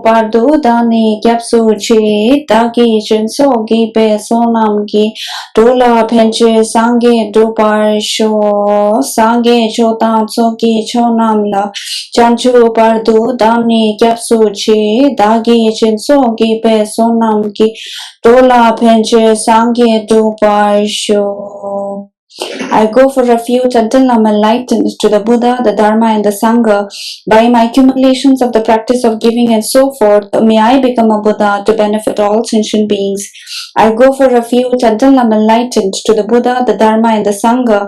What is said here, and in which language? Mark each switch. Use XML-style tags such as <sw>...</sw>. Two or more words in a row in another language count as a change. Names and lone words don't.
<bo>བར་དུ་བདག་ནི་སྐྱབས་སུ་མཆི་བདག་གིས་སྦྱིན་སོགས་བགྱིས་པའི་བསོད་ནམས་ཀྱིས་འགྲོ་ལ་ཕན་ཕྱིར་སངས་རྒྱས་འགྲུབ་པར་ཤོག་སངས་རྒྱས་ཆོས་དང་ཚོགས་ཀྱི་མཆོག་རྣམས་ལ་བྱང་ཆུབ་བར་དུ་བདག་ནི་སྐྱབས་སུ་མཆི་བདག་གིས་སྦྱིན་སོགས་བགྱིས་པའི་བསོད་ནམས་ཀྱིས་འགྲོ་ལ་ཕན་ཕྱིར་སངས་རྒྱས་འགྲུབ་པར་ཤོག.</bo> <en>I go for refuge until I am enlightened to the Buddha, the Dharma and the Sangha. By my accumulations of the practice of giving and so forth, may I become a Buddha to benefit all sentient beings. I go for refuge until I am enlightened to the Buddha, the Dharma and the Sangha.</en>